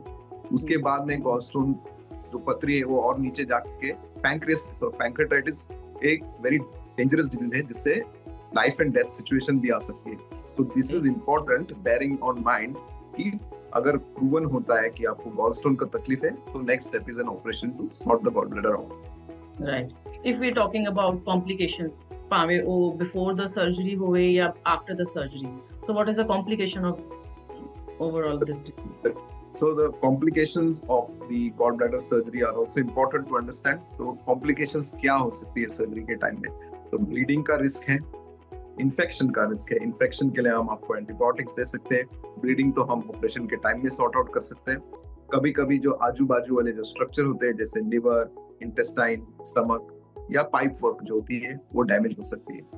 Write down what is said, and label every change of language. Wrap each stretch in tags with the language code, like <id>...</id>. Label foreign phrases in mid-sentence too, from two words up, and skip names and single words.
<hi>उसके बाद में</hi> <en>gall stone</en> <hi>जो पथरी है वो और नीचे जाके पैंक्रियास और पैंक्रेटाइटिस एक</hi> <en>very dangerous disease</en> <hi>है जिससे</hi> <en>life and death situation</en> <hi>भी आ सकती है।</hi> <en>तो this is important bearing on mind</en> <hi>कि अगर प्रूवन होता है कि आपको</hi> <en>gall stone</en> <hi>का तकलीफ है तो</hi> <en>next step is an operation to sort the gall bladder out. Right. If we're talking about complications,</en> <pa>ਭਾਵੇਂ ਉਹ</pa> <en>before the surgery</en> <pa>ਹੋਵੇ ਜਾਂ</pa> <en>after the surgery, so what is the complication of overall this disease? So the complications of the gallbladder surgery are also important to understand.</en> <hi>तो complications क्या हो सकती है सर्जरी के टाइम में? तो ब्लीडिंग का रिस्क है, इन्फेक्शन का रिस्क है। इन्फेक्शन के लिए हम आपको एंटीबायोटिक्स दे सकते हैं, ब्लीडिंग तो हम ऑपरेशन के टाइम में</hi> <en>sort out</en> <hi>कर सकते हैं। कभी कभी जो आजू बाजू वाले जो स्ट्रक्चर होते हैं जैसे</hi> <en>liver, intestine, stomach</en> <hi>या</hi> <en>pipe work</en> <hi>जो होती है वो डैमेज हो सकती है।</hi>